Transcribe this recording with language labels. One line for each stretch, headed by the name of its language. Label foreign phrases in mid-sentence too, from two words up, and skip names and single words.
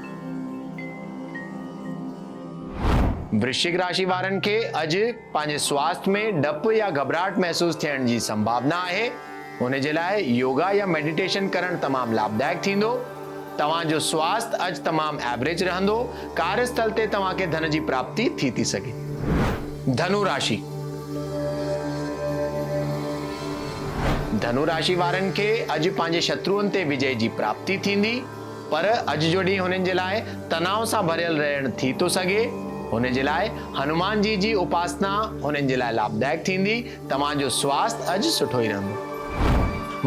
Sindhi: वृश्चिक राशि वारनि खे अॼु पंहिंजे स्वास्थ्य में डप या घबराहट महसूस थियण जी संभावना आहे। हुन जे लाइ योगा या मेडिटेशन करण तमामु लाभदायक थींदो। तव्हां जो स्वास्थ्य अॼु तमामु एवरेज रहंदो। कार्यस्थल ते तव्हां खे धन जी प्राप्ति थी सघे। धनु राशि। धनु राशि वारनि खे अॼु पंहिंजे शत्रुअनि ते विजय जी प्राप्ति थींदी। पर अॼु जो ॾींहुं हुननि जे लाइ तनाव सां भरियल रहण थी थो सघे। हुन जे लाइ हनुमान जी उपासना हुननि जे लाइ लाभदायक थींदी। तव्हां जो स्वास्थ्य अॼु सुठो ई रहंदो।